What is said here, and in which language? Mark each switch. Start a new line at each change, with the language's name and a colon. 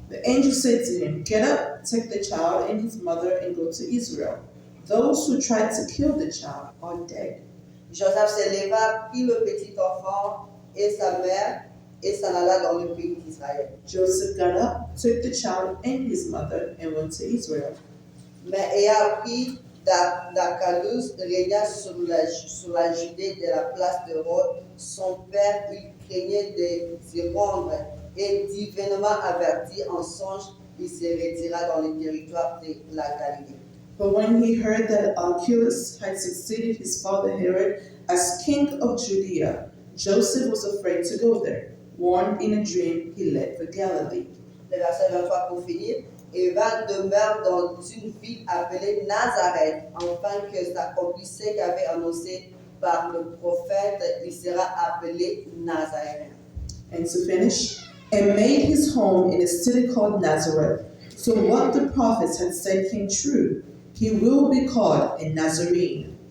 English: The angel said to him, "Get up, take the child and his mother and go to Israel. Those who tried to kill the child are dead."
French: Joseph se leva, prit le petit enfant et sa mère et s'en alla dans le pays d'Israël.
English: Joseph got up, took the child and his mother, and went to Israel.
French: Mais ayant pris Dacalus régna sur la Judée de la place d'Hérode, son père, il craignait de s'y rendre et divinement averti en songe, il se retira dans le territoire de la Galilée.
English: But when he heard that Archelaus had succeeded his father Herod as king of Judea, Joseph was afraid to go there. Warned in a dream, he left for Galilee.
French: Le verset 23 pour finir. Et vint demeurer dans une ville appelée Nazareth, afin que s'accomplisse ce qu'avait annoncé par le prophète, il sera appelé Nazaréen.
English: And to finish, and made his home in a city called Nazareth. So what the prophets had said came true. He will be called a Nazarene.